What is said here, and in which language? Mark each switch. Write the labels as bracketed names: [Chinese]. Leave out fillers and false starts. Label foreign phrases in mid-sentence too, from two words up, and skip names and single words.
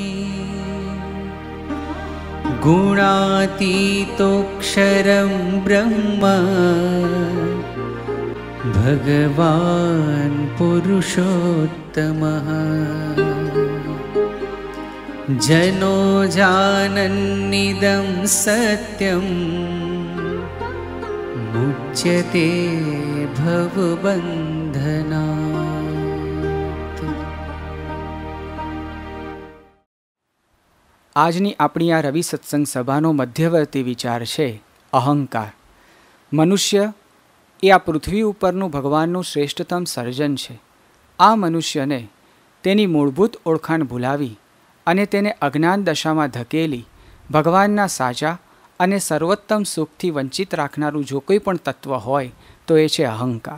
[Sanskrit] गुणातीतोऽक्षरं ब्रह्म भगवान् पुरुषोत्तमः. जनो जानन्निदं सत्यं मुच्यते भवबन्धनात्. [Gujarati] આજની આપણી આ રવિ સત્સંગ સભાનો મધ્યવર્તી વિચાર છે અહંકાર. મનુષ્ય એ આ પૃથ્વી ઉપરનું ભગવાનનું શ્રેષ્ઠતમ સર્જન છે. આ મનુષ્યને તેની મૂળભૂત ઓળખાણ ભૂલાવી અને તેને અજ્ઞાન દશામાં ધકેલી ભગવાનના સાચા અને સર્વોત્તમ સુખથી વંચિત રાખનારું જો કોઈ પણ તત્વ હોય તો એ છે અહંકાર.